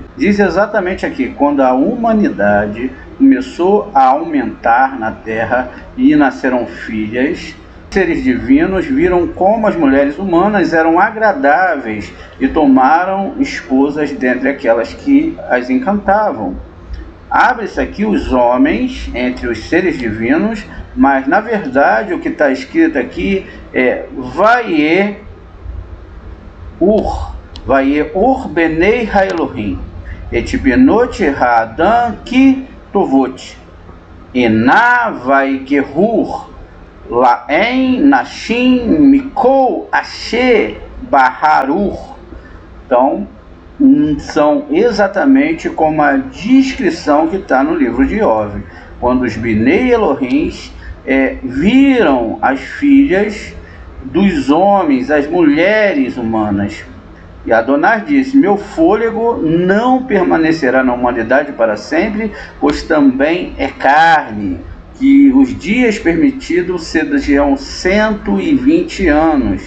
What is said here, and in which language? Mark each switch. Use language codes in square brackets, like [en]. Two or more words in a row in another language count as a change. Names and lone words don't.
[pt] Diz exatamente aqui, quando a humanidade começou a aumentar na terra e nasceram filhas, seres divinos viram como as mulheres humanas eram agradáveis e tomaram esposas dentre aquelas que as encantavam. Abre-se aqui os homens entre os seres divinos, mas na verdade o que está escrito aqui é [he] ויראו בני האלוהים את בנות האדם כי טובות הנה ויקחו להן נשים מכל אשר בחרו. [pt] Então, são exatamente como a descrição que está no livro de Iov, quando os [he] בני אלוהים [pt] viram as filhas dos homens, as mulheres humanas. E Adonai disse: meu fôlego não permanecerá na humanidade para sempre, pois também é carne, que os dias permitidos sejam 120 anos.